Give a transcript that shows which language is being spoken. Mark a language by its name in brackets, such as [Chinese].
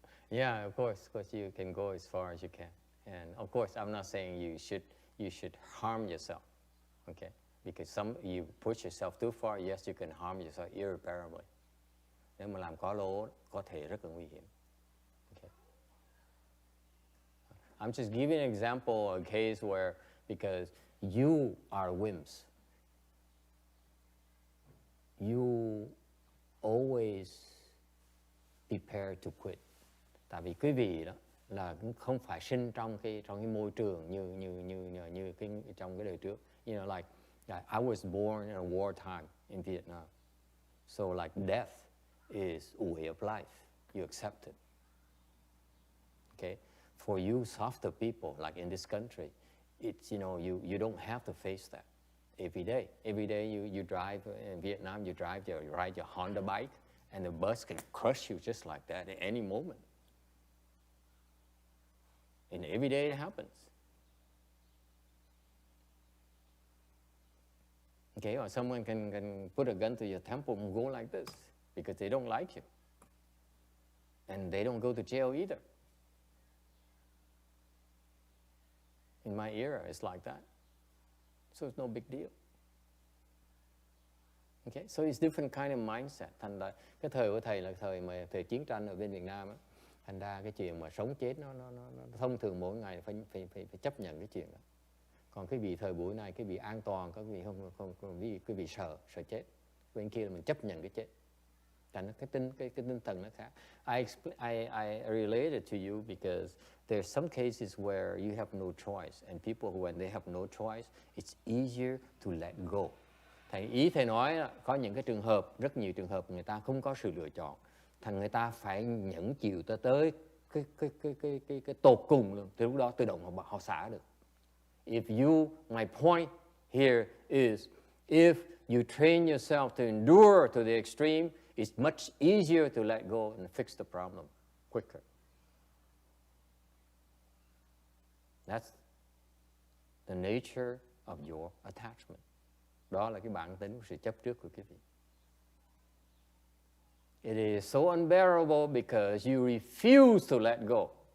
[English] Yeah, of course, you can go as far as you can, and of course, I'm not saying you should harm yourself, okay? Because you push yourself too far, yes, you can harm yourself irreparably. [Vietnamese] Nếu mà làm quá lố, có thể rất là nguy hiểm. [English] Okay. I'm just giving an example, a case where because you are wimps, you always prepare to quit. [Vietnamese] Tại vì quý vị đó là cũng không phải sinh trong cái môi trường như trong cái đời trước. [English] You know, like I was born in a wartime in Vietnam, so like death is a way of life. You accept it. Okay, for you softer people like in this country, it's you don't have to face that every day. Every day you drive in Vietnam, you ride your Honda bike, and the bus can crush you just like that at any moment. And every day it happens. Okay, or someone can put a gun to your temple and go like this because they don't like you. And they don't go to jail either. In my era, it's like that. So it's no big deal. Okay, so it's different kind of mindset. [Vietnamese] Thành ra cái thời của thầy là thời chiến tranh ở bên Việt Nam á. Thành ra cái chuyện mà sống chết nó thông thường mỗi ngày phải chấp nhận cái chuyện đó. Còn cái vị thời buổi này, cái vị an toàn, cái vị cái vị sợ chết. Bên kia là mình chấp nhận cái chết. Thành cái tinh thần nó khác. [English] I relate it to you because there's some cases where you have no choice, and people when they have no choice, it's easier to let go. [Vietnamese] Thầy nói là có những cái trường hợp, rất nhiều trường hợp người ta không có sự lựa chọn, thành người ta phải nhẫn chịu tới cái tột cùng luôn. Từ lúc đó tự động họ xả được. [English] My point here is, if you train yourself to endure to the extreme, it's much easier to let go and fix the problem quicker. That's the nature of your attachment. [Vietnamese] Đó là cái bản tính của sự chấp trước của quý vị. [English] It is so unbearable because you refuse to let go.